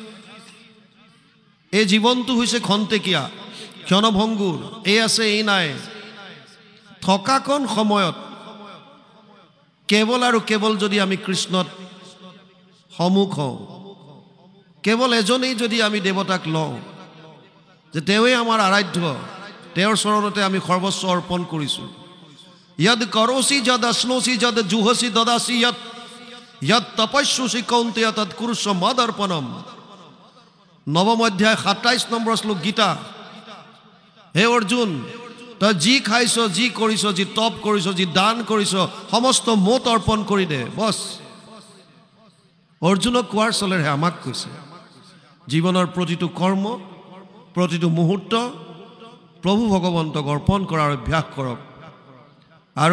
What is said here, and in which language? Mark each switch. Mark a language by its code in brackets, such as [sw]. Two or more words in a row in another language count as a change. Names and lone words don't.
[as] এই জীৱনটো হৈছে খন্তেকীয়া ক্ষণভংগুৰ এই আছে এই নাই থকাকণ সময়ত কেৱল আৰু কেৱল যদি আমি কৃষ্ণত সমুখ হওঁ কেৱল এজনেই যদি আমি দেৱতাক লওঁ যে তেওঁৱে আমাৰ আৰাধ্য তেওঁৰ চৰণতে আমি সৰ্বস্ব অৰ্পণ কৰিছোঁ [sa] यद करोसि जद अश्नोसि जद जुहसि ददासि यद तपस्युसि कौन्तेय तद कुरुष्व मदर्पणम नवम अध्याय [as] 27 নম্বৰ শ্লোক গীতা হে অৰ্জুন তই যি খাইছ যি কৰিছ যি তপ কৰিছ যি দান কৰিছ সমস্ত মোত অৰ্পণ কৰি দে বস অৰ্জুনক কোৱাৰ চলেৰে আমাক কৈছে জীৱনৰ প্ৰতিটো কৰ্ম প্ৰতিটো মুহূৰ্ত প্ৰভু ভগৱন্তক অৰ্পণ কৰাৰ অভ্যাস কৰক আৰু